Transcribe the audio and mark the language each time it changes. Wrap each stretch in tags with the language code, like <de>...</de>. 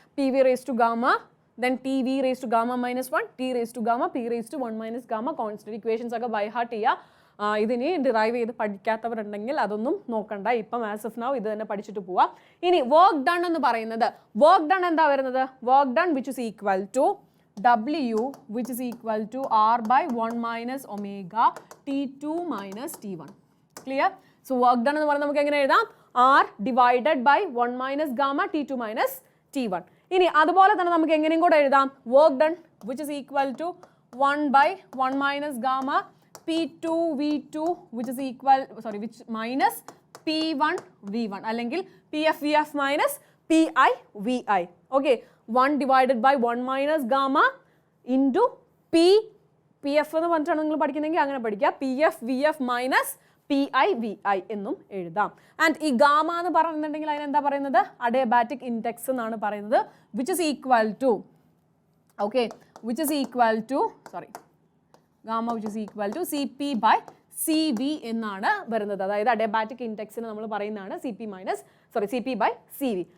<en>P V raise to gamma then T V raise to gamma minus 1, T raise to gamma, P raise to 1 minus gamma constant.</en> <ml>Equations ഒക്കെ by heart ചെയ്യുക. ഇതിന് derive ചെയ്ത് പഠിക്കാത്തവരുണ്ടെങ്കിൽ അതൊന്നും നോക്കണ്ട. ഇപ്പം as of now ഇത് തന്നെ പഠിച്ചിട്ട് പോവാം. ഇനി വർക്ക് ഡൺ എന്ന് പറയുന്നത്, വർക്ക് ഡൺ എന്താ വരുന്നത്? Work done which is equal to</ml> <en>W which is equal to R by 1 minus omega T2 minus T1. Clear?</en> <ml>So work done എന്ന് പറഞ്ഞാൽ നമുക്ക് എങ്ങനെ എഴുതാം?</ml> <en>R divided by 1 minus gamma T2 minus T1.</en> <ml>ഇനി അതുപോലെ തന്നെ നമുക്ക് എങ്ങനെയും കൂടെ എഴുതാം?</ml> <en>Work done which is equal to 1 by 1 minus gamma P2 V2 which is equal, sorry, which minus P1 V1 അല്ലെങ്കിൽ PF VF minus PI VI. Okay, 1 divided by 1 minus gamma into PF</en> <ml>എന്ന് പറഞ്ഞിട്ടാണ് നിങ്ങൾ പഠിക്കുന്നെങ്കിൽ അങ്ങനെ പഠിക്കുക.</ml> <en>PF VF minus PI VI എന്നും എഴുതാം.</en> <ml>And ഈ gamma എന്ന് പറയുന്നുണ്ടെങ്കിൽ അതിനെന്താ പറയുന്നത്? അഡിയബാറ്റിക് ഇൻഡെക്സ് എന്നാണ് പറയുന്നത്.</ml> <en>Which is equal to, okay, which is equal to, sorry, gamma which is equal to CP by CV എന്നാണ് വരുന്നത്.</en> <ml>അതായത് അഡിയബാറ്റിക് ഇൻഡെക്സിന് നമ്മൾ പറയുന്നതാണ് CP by CV.</ml>